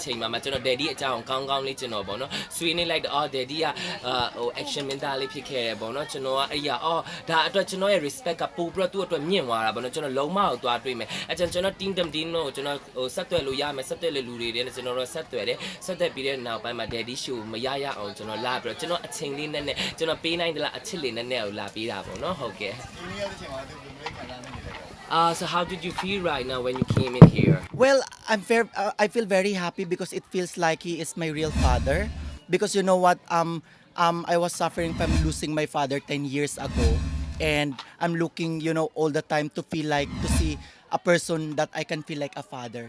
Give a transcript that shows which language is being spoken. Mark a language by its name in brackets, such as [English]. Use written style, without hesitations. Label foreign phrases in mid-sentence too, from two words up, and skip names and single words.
[Burmese] ချိန်မှာကျွန်တော်ဒယ်ဒီအကြောင်းကောင်းကောင်းလေးကျွန်တော်ပေါ့နော်ဆွေးနွေးလိုက်တော့ဒယ်ဒီကဟို action မင်းသားလေးဖြစ်ခဲ့တယ်ပေါ့နော်ကျွန်တော်ကအဲ့ရဒါအတွက်ကျွန်တော်ရဲ့ respect ကပို့ပြီးတော့သူ့အတွက်မြင့်သွားတာပေါ့နော်ကျွန်တော်လုံးမကိုသွားတွေ့မယ်အဲ့ကျွန်တော် team တို့ကျွန်တော်ဟိုဆက်သွယ်လို့ရမယ်ဆက်သွယ်လို့လူတွေနဲ့ကျွန်တော်တို့ဆက်သွယ်တယ်ဆက်သွယ်ပြီးတဲ့နောက်ပိုင်းမှာ [English] daddy show [Burmese] မရအောင်ကျွန်တော်လာပြီးတော့ကျွန်တော်အချိန်လေးနဲ့ကျွန်တော်ပေးနိုင်တယ်လားအချစ်လေးနဲ့ကိုလာပေးတာပေါ့နော်ဟုတ်ကဲ့ [English] so how did you feel right now when you came in here? Well, I feel very happy because it feels like he is my real father. Because you know what, I was suffering from losing my father 10 years ago, and I'm looking, all the time to feel like to see a person that I can feel like a father.